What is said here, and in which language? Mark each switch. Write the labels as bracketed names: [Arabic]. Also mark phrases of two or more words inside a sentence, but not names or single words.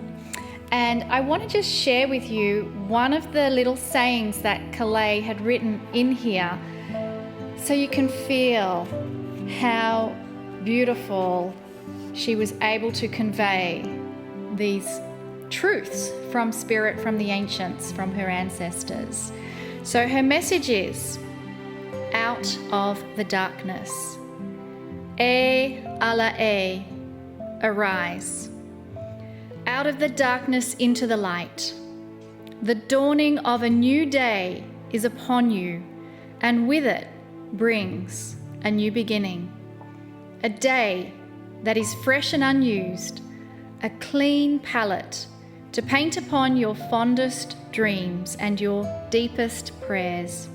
[English] And I want to just share with you one of the little sayings that Kalei had written in here so you can feel how beautiful she was able to convey these truths from spirit, from the ancients, from her ancestors. So her message is, out of the darkness. [Hawaiian] E ala e, [English] arise. Out of the darkness into the light. The dawning of a new day is upon you, and with it brings a new beginning. A day that is fresh and unused, a clean palette to paint upon your fondest dreams and your deepest prayers.